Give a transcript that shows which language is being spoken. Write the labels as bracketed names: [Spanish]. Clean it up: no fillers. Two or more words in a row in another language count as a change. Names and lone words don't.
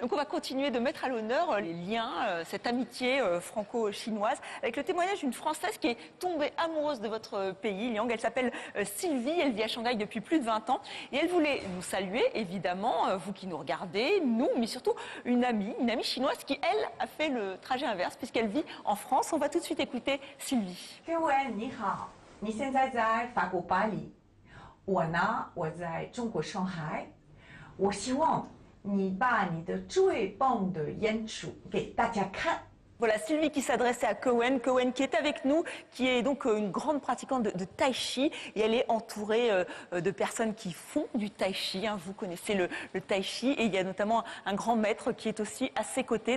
[French] Donc on va continuer de mettre à l'honneur les liens, cette amitié franco-chinoise, avec le témoignage d'une Française qui est tombée amoureuse de votre pays, Liang. Elle s'appelle Sylvie, elle vit à Shanghai depuis plus de 20 ans et elle voulait nous saluer, évidemment, vous qui nous regardez, nous, mais surtout une amie chinoise qui, elle, a fait le trajet inverse puisqu'elle vit en France. On va tout de suite écouter Sylvie. [Chinese] 各位你好，你现在在法国巴黎。我呢，我在中国上海。我希望你把你的最棒的演出给大家看。 [French] Voilà, Sylvie qui s'adressait à Cohen, Cohen qui est avec nous, qui est donc une grande pratiquante de tai chi, et elle est entourée de personnes qui font du tai chi, hein. Vous connaissez le tai chi, et il y a notamment un grand maître qui est aussi à ses côtés.